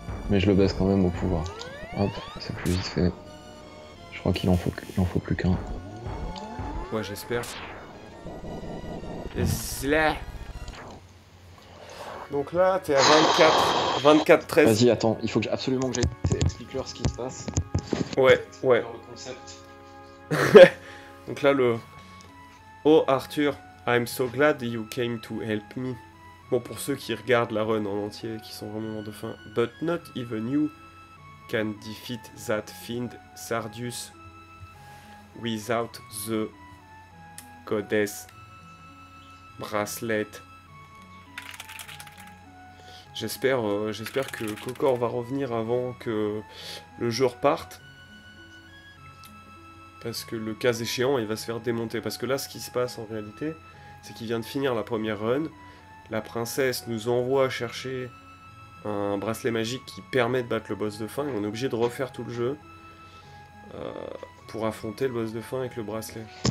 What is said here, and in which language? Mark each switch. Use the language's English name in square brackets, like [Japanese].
[French] Mais je le baisse quand même au pouvoir. Hop, c'est plus vite fait. Je crois qu'il en faut plus qu'un. Ouais, j'espère. Et là. Donc là, t'es à 24, 13. Vas-y, attends, il faut absolument que j'aille explique-leur ce qui se passe. Ouais. Le concept. Donc là, le... [English] Oh Arthur, I'm so glad you came to help me. [French] Bon, pour ceux qui regardent la run en entier, qui sont vraiment de fin. [English] But not even you can defeat that fiend Sardius without the goddess bracelet. [French] J'espère que Kokor va revenir avant que le jeu reparte. Parce que le cas échéant, il va se faire démonter. Parce que là, ce qui se passe en réalité, c'est qu'il vient de finir la première run. La princesse nous envoie chercher un bracelet magique qui permet de battre le boss de fin. Et on est obligé de refaire tout le jeu pour affronter le boss de fin avec le bracelet.